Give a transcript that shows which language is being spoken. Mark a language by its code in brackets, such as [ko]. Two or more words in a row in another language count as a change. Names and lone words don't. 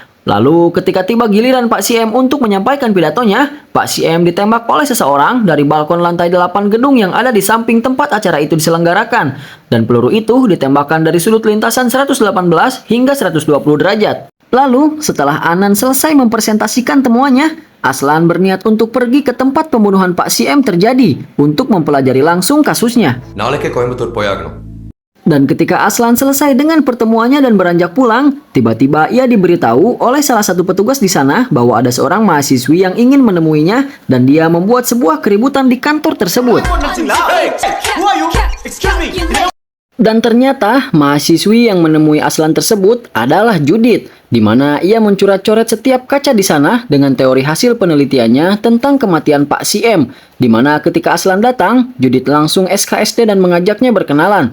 [id] Lalu ketika tiba giliran Pak CM untuk menyampaikan pidatonya, Pak CM ditembak oleh seseorang dari balkon lantai 8 gedung yang ada di samping tempat acara itu diselenggarakan. Dan peluru itu ditembakkan dari sudut lintasan 118 hingga 120 derajat. Lalu setelah Anan selesai mempresentasikan temuannya, Aslan berniat untuk pergi ke tempat pembunuhan Pak CM terjadi untuk mempelajari langsung kasusnya. [ta] நாளைக்கே கோயம்புத்தூர் போயாகணும். [id] Dan ketika Aslan selesai dengan pertemuannya dan beranjak pulang, tiba-tiba ia diberitahu oleh salah satu petugas di sana bahwa ada seorang mahasiswi yang ingin menemuinya dan dia membuat sebuah keributan di kantor tersebut. Dan ternyata mahasiswi yang menemui Aslan tersebut adalah Judith, di mana ia mencoret-coret setiap kaca di sana dengan teori hasil penelitiannya tentang kematian Pak CM, di mana ketika Aslan datang, Judith langsung SKSD dan mengajaknya berkenalan.